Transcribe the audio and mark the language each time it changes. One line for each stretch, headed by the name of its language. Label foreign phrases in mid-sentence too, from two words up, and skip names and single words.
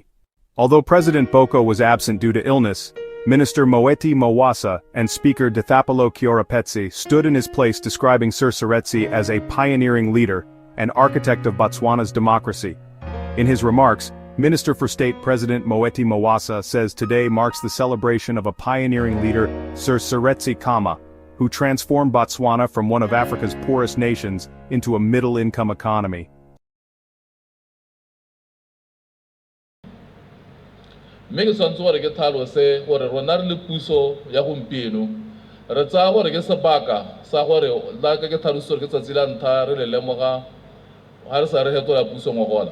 English: Although President Boko was absent due to illness, Minister Moeti Mawasa and Speaker Dithapelo Kiorapetsi stood in his place, describing Sir Seretse as a pioneering leader and architect of Botswana's democracy. In his remarks, Minister for State President Moeti Mawasa says today marks the celebration of a pioneering leader, Sir Seretse Khama, who transformed Botswana from one of Africa's poorest nations into a middle-income economy.
Tswana: Mme ke swantse gore ke tlhalose gore rona re le puso ya gompieno re tsaya gore ke sebaka sa gore la ke tlhalose gore ke tsatsi la ntlha re le lemoga ga re sa re fetola puso ngogola.